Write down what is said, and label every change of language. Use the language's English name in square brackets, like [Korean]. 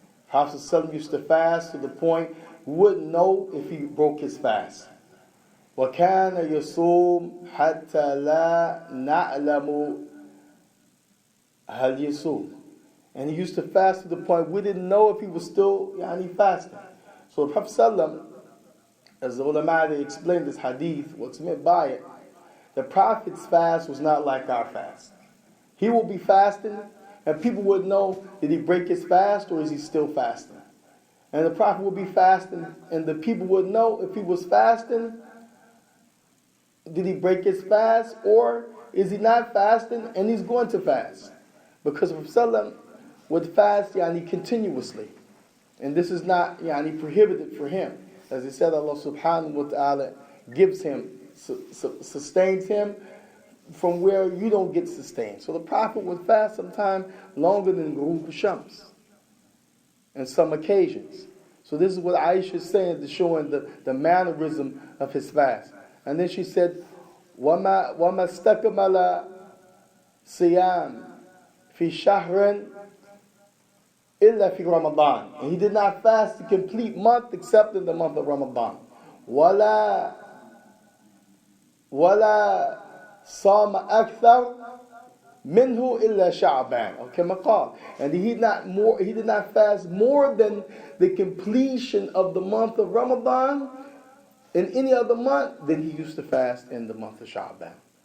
[English] Prophet ﷺ used to fast to the point we wouldn't know if he broke his fast. [Arabic] وكان يصوم حتى لا نعلم هل يصوم. [English] And he used to fast to the point we didn't know if he was still fasting. So the Prophet ﷺ, as the ulama they explained this hadith, what's meant by it, the Prophet's fast was not like our fast. He will be fasting, And people would know, did he break his fast or is he still fasting? And the Prophet would be fasting, and the people would know if he was fasting, did he break his fast, or is he not fasting and he's going to fast? Because Prophet would fast continuously. And this is not prohibited for him. As he said, Allah subhanahu wa ta'ala gives him, sustains him from where you don't get sustained. So the Prophet would fast sometime longer than Ghurub Shams on some occasions. So this is what Aisha is saying, to showing the mannerism of his fast. And then she said, [Arabic] وَمَا اسْتَكْمَلَ صِيَامٍ فِي شَهْرٍ إِلَّا فِي رَمَضَانٍ. [English] And he did not fast the complete month except in the month of Ramadan. [Arabic] وَلَا صَامَ أَكْثَرٍ minhu illa Sha'baan. Okay, maqal. [English] And he did not fast more than the completion of the month of Ramadan in any other month than he used to fast in the month of Sha'baan.